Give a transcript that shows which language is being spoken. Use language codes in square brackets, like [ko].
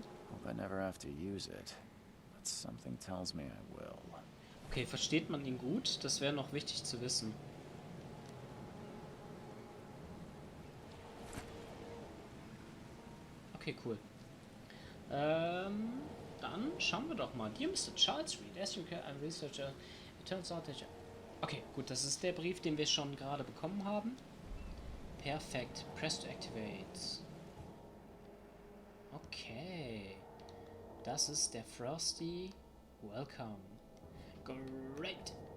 [en] Hope I never have to use it, but something tells me I will. [de] Okay, versteht man ihn gut? Das wäre noch wichtig zu wissen. Okay, cool. Dann schauen wir doch mal. [en] Dear Mr. Charles Reed, as you can, I'm researcher. It turns out that you... [de] Okay, gut, das ist der Brief, den wir schon gerade bekommen haben. Perfekt. [en] Press to activate. Okay. [de] Das ist der Frosty. [en] Welcome. Great.